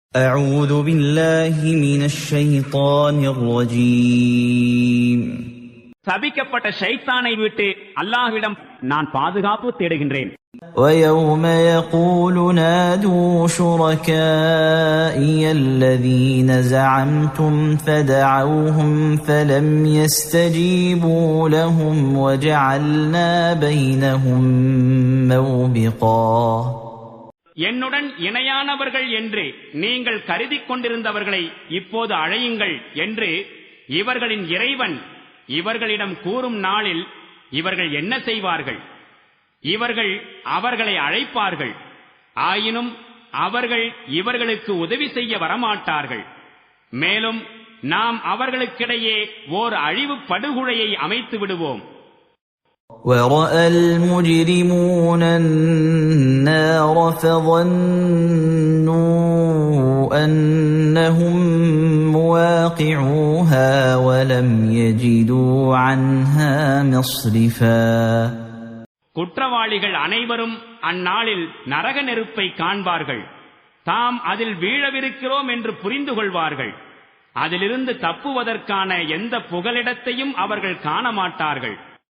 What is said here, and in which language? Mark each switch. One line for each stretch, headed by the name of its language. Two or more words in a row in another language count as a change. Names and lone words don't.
Arabic: أعوذ بالله من الشيطان الرجيم.
Tamil: சபிக்கப்பட்ட ஷைத்தானை விட்டு அல்லாஹ்விடம் நான் பாதுகாப்பு தேடுகின்றேன்.
Arabic: ويوم يقول نادوا شركائي الذين زعمتم فدعوهم فلم يستجيبوا لهم وجعلنا بينهم موبقا.
Tamil: என்னுடன் இணையானவர்கள் என்று நீங்கள் கருதி கொண்டிருந்தவர்களை இப்போது அழையுங்கள் என்று இவர்களின் இறைவன் இவர்களிடம் கூறும் நாளில் இவர்கள் என்ன செய்வார்கள்? இவர்கள் அவர்களை அழைப்பார்கள், ஆயினும் அவர்கள் இவர்களுக்கு உதவி செய்ய வரமாட்டார்கள். மேலும் நாம் அவர்களுக்கிடையே ஓர் அழிவு படுகொலையை அமைத்து விடுவோம்.
Arabic: وَرَأَى الْمُجْرِمُونَ النَّارَ فَظَنُّوا أَنَّهُمْ مُوَاقِعُوهَا وَلَمْ يَجِدُوا عَنْهَا مَصْرِفًا.
Tamil: குற்றவாளிகள் அனைவரும் அந்நாளில் நரக நெருப்பை காண்பார்கள். தாம் அதில் வீழவிருக்கிறோம் என்று புரிந்து கொள்வார்கள். அதிலிருந்து தப்புவதற்கான எந்த புகலிடத்தையும் அவர்கள் காண மாட்டார்கள்.